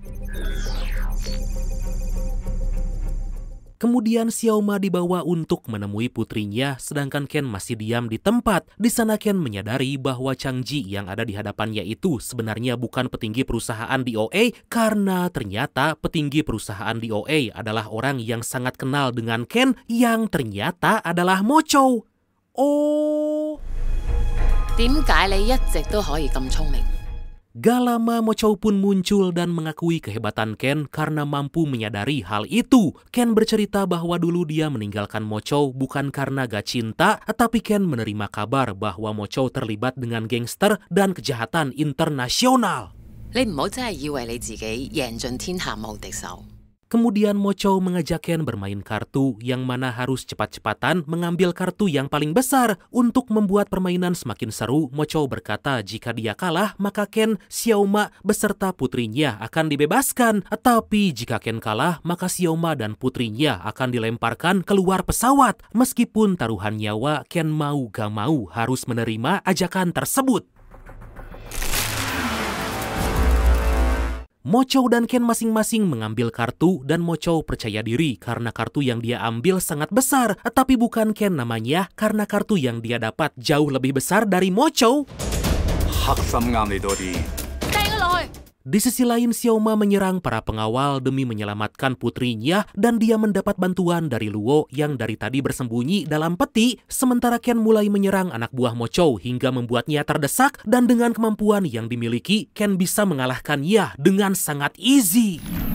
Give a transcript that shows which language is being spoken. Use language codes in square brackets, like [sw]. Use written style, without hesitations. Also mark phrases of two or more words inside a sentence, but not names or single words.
[id] Kemudian Xiaoma dibawa untuk menemui putrinya, sedangkan Ken masih diam di tempat. Di sana Ken menyadari bahwa Changji yang ada di hadapannya itu sebenarnya bukan petinggi perusahaan DOA, karena ternyata petinggi perusahaan DOA adalah orang yang sangat kenal dengan Ken, yang ternyata adalah Mochow. Oh. [yue] 點解你一直都可以咁聰明？ [id] Gak lama Mochow pun muncul dan mengakui kehebatan Ken karena mampu menyadari hal itu. Ken bercerita bahwa dulu dia meninggalkan Mochow bukan karena gak cinta, tapi Ken menerima kabar bahwa Mochow terlibat dengan gangster dan kejahatan internasional. [yue] 你唔好真係以為你自己贏盡天下無敵手。 [id] Kemudian Mochow mengajak Ken bermain kartu yang mana harus cepat-cepatan mengambil kartu yang paling besar. Untuk membuat permainan semakin seru, Mochow berkata jika dia kalah maka Ken, Xiaoma beserta putrinya akan dibebaskan. Tapi jika Ken kalah maka Xiaoma dan putrinya akan dilemparkan keluar pesawat. Meskipun taruhan nyawa, Ken mau gak mau harus menerima ajakan tersebut. Mochow dan Ken masing-masing mengambil kartu dan Mochow percaya diri karena kartu yang dia ambil sangat besar. Tapi bukan Ken namanya karena kartu yang dia dapat jauh lebih besar dari Mochow. [yue] 黑心啱你多啲。 [id] Di sisi lain, Xiaoma menyerang para pengawal demi menyelamatkan putrinya dan dia mendapat bantuan dari Luo yang dari tadi bersembunyi dalam peti. Sementara Ken mulai menyerang anak buah Mochow hingga membuatnya terdesak dan dengan kemampuan yang dimiliki, Ken bisa mengalahkannya dengan sangat easy.